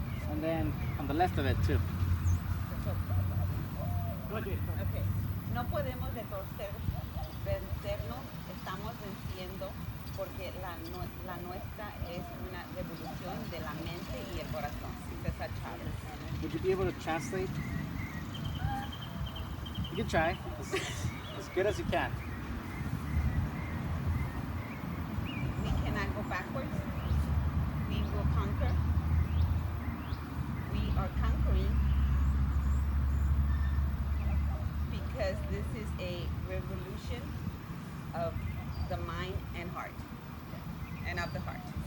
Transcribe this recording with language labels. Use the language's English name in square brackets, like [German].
[English] And then on the left of it too. Okay. [Spanish] podemos vencernos, estamos venciendo porque la nuestra es una revolución de la mente y el corazón. César Chávez. [English] Would you be able to translate? You can try, as good as you can. We cannot go backwards. We will conquer. We are conquering because this is a revolution of the mind and heart, and of the heart.